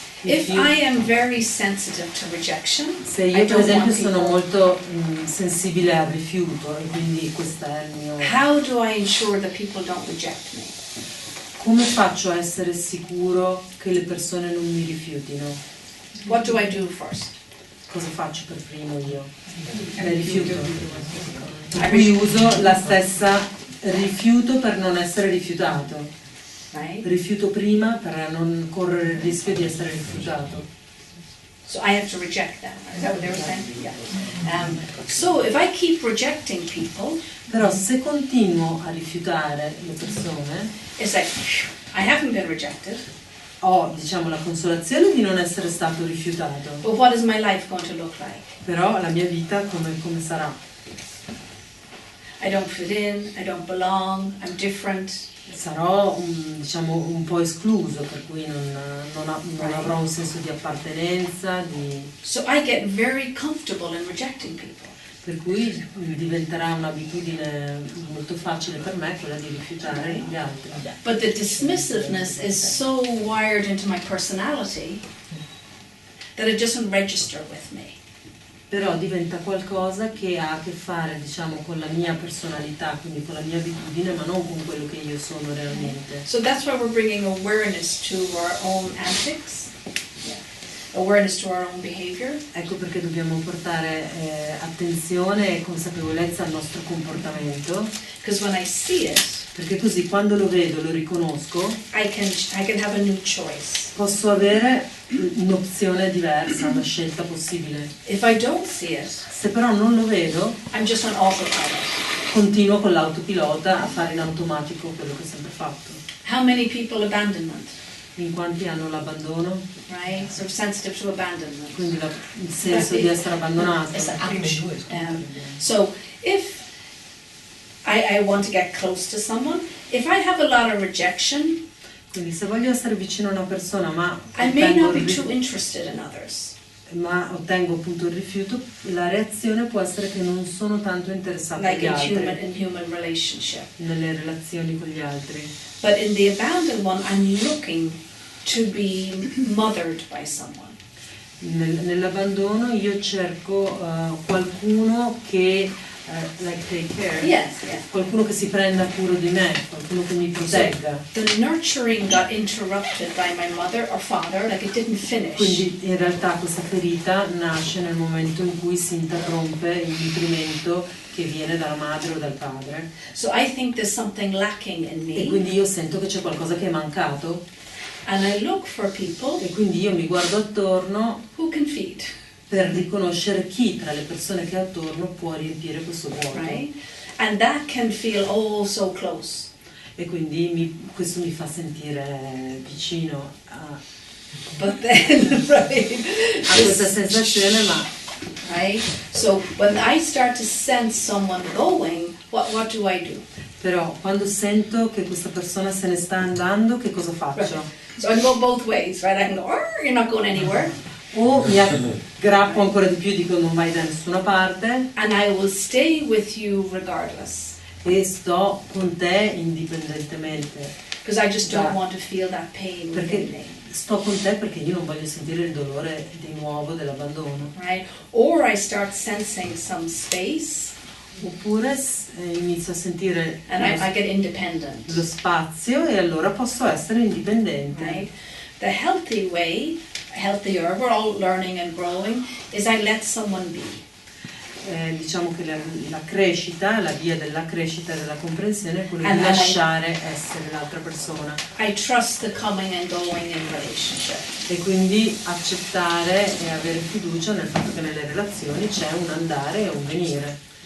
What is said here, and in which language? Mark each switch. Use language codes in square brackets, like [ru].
[en] If I am very sensitive to rejection, [it] se [en] I [it] io per [en] don't [it] esempio [en] want [it] sono [en] people- [it] molto sensibile al rifiuto e quindi questo è il mio. [en] how do I ensure that people don't reject me? [it] Come faccio a essere sicuro che le persone non mi rifiutino? [en] What do I do first? [it] Cosa faccio per primo io? Le rifiuto. Per cui uso la stessa rifiuto per non essere rifiutato. [en] Right? [it] Rifiuto prima per non correre il rischio di essere rifiutato. [en] So I have to reject them. Is that what they were saying? Yeah. So if I keep rejecting people, [it] Però se continuo a rifiutare le persone, [en] it's like I haven't been rejected, [it] ho diciamo la consolazione di non essere stato rifiutato. [en] but what is my life going to look like? [it] Però la mia vita come sarà? [en] I don't fit in, I don't belong, I'm different. [it] Sarò diciamo un po' escluso, per cui non avrò un senso di appartenenza, [en] So I get very comfortable in rejecting people. [it] per cui diventerà un'abitudine molto facile per me quella di rifiutare gli altri. [en] But the dismissiveness is so wired into my personality that it doesn't register with me. [it] Però diventa qualcosa che ha a che fare diciamo con la mia personalità, quindi con la mia abitudine, ma non con quello che io sono realmente. [en] So that's why we're bringing awareness to our own antics, awareness to our own behavior. [it] Ecco perché dobbiamo portare attenzione e consapevolezza al nostro comportamento, [en] Because when I see it, [it] perché così quando lo vedo, lo riconosco, [en] I can have a new choice. [it] posso avere un'opzione diversa, una scelta possibile. [en] If I don't see it, [it] Se però non lo vedo, [en] I'm just on autopilot. [it] continuo con l'autopilota a fare in automatico quello che ho sempre fatto. [en] How many people abandonment, [it] In quanti hanno l'abbandono, [en] right? So sensitive to abandonment. [it] quindi il senso di essere abbandonato. [en] It's ouch. So if I want to get close to someone, if I have a lot of rejection, [it] Quindi se voglio essere vicino a una persona ma [en] I may [it] ottengo [en] not be [it] il [en] too interested in others. [it] ma ottengo appunto il rifiuto, la reazione può essere che non sono tanto interessata [en] Like [it] agli [en] in [it] altri, [en] human relationship. [it] nelle relazioni con gli altri. [en] But in the abandoned one, I'm looking to be mothered by someone. [it] Nell'abbandono io cerco qualcuno che [en] like take care, Yes, yes. [it] qualcuno che si prenda cura di me, qualcuno che mi protegga. [en] The nurturing got interrupted by my mother or father, like it didn't finish. [it] Quindi in realtà questa ferita nasce nel momento in cui si interrompe il nutrimento che viene dalla madre o dal padre, [en] So I think there's something lacking in [it] e [en] me, [it] quindi io sento che c'è qualcosa che è mancato, [en] and I look for people [it] e quindi io mi guardo attorno [en] who can feed, [it] per riconoscere chi tra le persone che ho attorno può riempire questo vuoto. [en] right? And that can feel oh so close. [it] E quindi questo mi fa sentire vicino [en] But then, right? [it] a questa sensazione, ma [en] Right? So when I start to sense someone going, what do I do? [it] però quando sento che questa persona se ne sta andando, che cosa faccio? [en] So I can go both ways, right? I can go, "Arr, you're not going anywhere," [it] O mi aggrappo ancora di più, dico non vai da nessuna parte, [en] and I will stay with you regardless, [it] e sto con te indipendentemente, [en] because I just don't want to feel that pain [it] perché [en] within me. [it] sto con te perché io non voglio sentire il dolore di nuovo dell'abbandono. [en] Right? Or I start sensing some space [it] Oppure inizio a sentire [en] and I get independent. [it] lo spazio e allora posso essere indipendente. [en] Right? The healthy way, healthier, we're all learning and growing, is I let someone be. [it] Diciamo che la crescita, la via della crescita e della comprensione è quella di [en] And [it] lasciare essere l'altra persona [en] I trust the coming and going in relationship. [it] e quindi accettare e avere fiducia nel fatto che nelle relazioni c'è un andare e un venire.